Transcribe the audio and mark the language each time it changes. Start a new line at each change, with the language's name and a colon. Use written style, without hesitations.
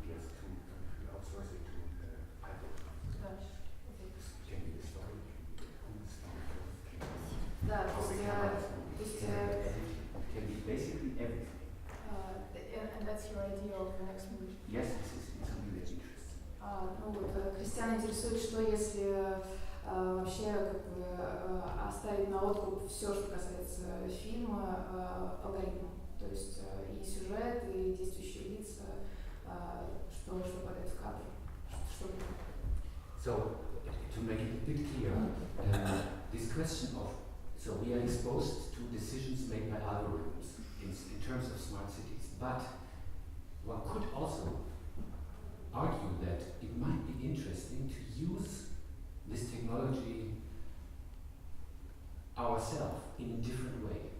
English: Yes, to outsource it to algorithms. Can be the story,
Russian: Да, то есть
English: can be basically everything. And that's your idea of the next movie? Yes, this is something that's interesting.
Russian: Ну вот, Кристиана интересует, что если вообще как бы оставить на откуп все, что касается фильма, алгоритмом, то есть и сюжет, и действующие лица, что попадает в кадр, что.
English: So, to make it a bit clear, this question of, so we are exposed to decisions made by algorithms in terms of smart cities, but one could also argue that it might be interesting to use this technology ourselves in a different way.